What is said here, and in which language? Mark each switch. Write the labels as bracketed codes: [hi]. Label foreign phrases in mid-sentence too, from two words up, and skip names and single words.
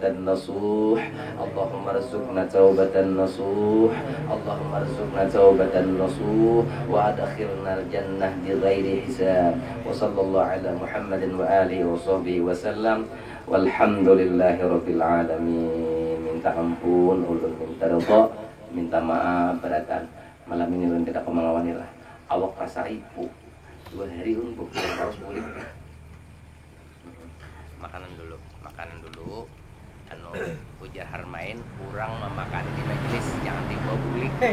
[ar] نصوح اللهم ارزقنا توبة نصوح اللهم ارزقنا توبة نصوح وأدخلنا الجنة بغير حساب وصلى الله على محمد وآله وصحبه وسلم والحمد لله رب العالمين [bjn] minta ampun ulun minta ridha minta maaf beratan malam ini ulun tidak kemalawan lah awak rasa ibu 2 hari ulun harus pulih makanan dulu anu ujar harmain kurang memakan di majelis jangan dibawa bulik